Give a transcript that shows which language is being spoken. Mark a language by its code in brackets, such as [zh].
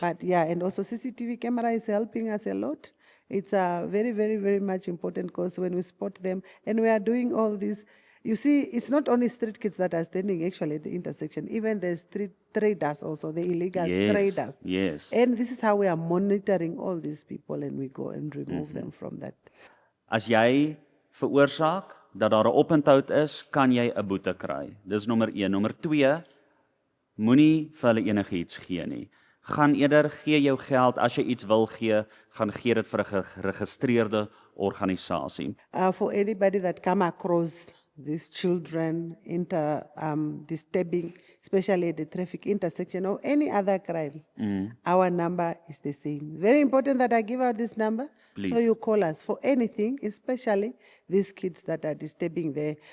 [en] But yeah, and also CCTV camera is helping us a lot. It's very, very, very much important because when we spot them and we are doing all this, you see, it's not only street kids that are standing actually at the intersection, even the street traders also, the illegal Yes. traders. Yes. And this is how we are monitoring all these people and we go and remove them from that. [af] As jy veroorsaak dat daar 'n oponthoud is, kan jy 'n boete kry. Dis nommer 1. Nommer 2, moenie vir hulle enigiets gee nie. Gaan eerder gee jou geld as jy iets wil gee, gaan gee dit vir 'n geregistreerde organisasie. [en] For anybody that come across these children disturbing, especially at the traffic intersection or any other crime, our number is the same. Very important that I give out this number. Please. So you call us for anything, especially these kids that are disturbing there.